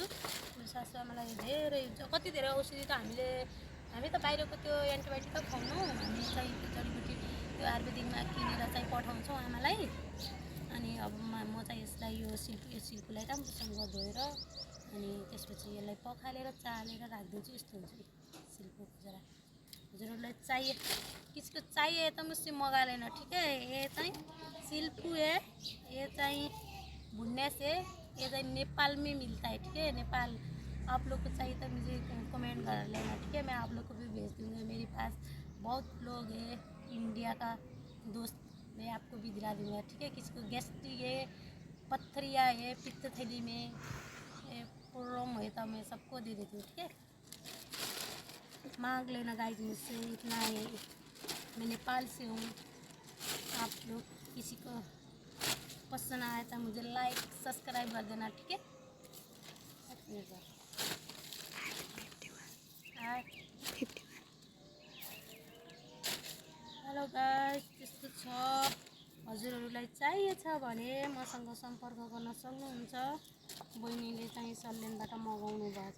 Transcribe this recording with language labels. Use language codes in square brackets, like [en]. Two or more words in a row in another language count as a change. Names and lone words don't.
[ne] मेरो सासु आमालाई धेरै कति धेरै औषधि त हामी त बाहिरको त्यो एन्टिबायोटिक त खुवाउनु, हामी चाहिँ त्यो जडीबुटी त्यो आयुर्वेदिकमा किनेर चाहिँ पठाउँछौँ आमालाई। अनि अब म चाहिँ यसलाई यो सिल्कुलाई राम्रोसँग धोएर अनि त्यसपछि यसलाई पखालेर चालेर राखिदिन्छु। यस्तो हुन्छ सिल्पु जरा। [hi] हजुरहरूलाई चाहिए किसको चाहिए तो मुझसे मंगा लेना, ठीक है। ये चाहिए सिल्पू है, ये चाहिए भुन्ने से, ये चाहिए नेपाल में मिलता है, ठीक है। नेपाल आप लोग को चाहिए तो मुझे कमेंट कर लेना, ठीक है। मैं आप लोग को भी भेज दूँगा। मेरे पास बहुत लोग हैं इंडिया का दोस्त, मैं आपको भी दिला दूँगा, ठीक है। किसी को गैस्ट्रिक है, पत्थरिया है पित्त थैली में, प्रॉब्लम है तो मैं सबको दे देती हूँ, ठीक है। मांग लेना गाइस मुझसे, इतना है। मैं नेपाल से हूँ। आप लोग किसी को पसंद आया तो मुझे [en] like subscribe [hi] कर देना, ठीक है। [en] hello guys, [ne] त्यस्तो छ। हजुरहरूलाई चाहिएछ भने मसँग सम्पर्क गर्न सक्नुहुन्छ। बहिनीले चाहिँ सल्यानबाट मगाउनु भएछ।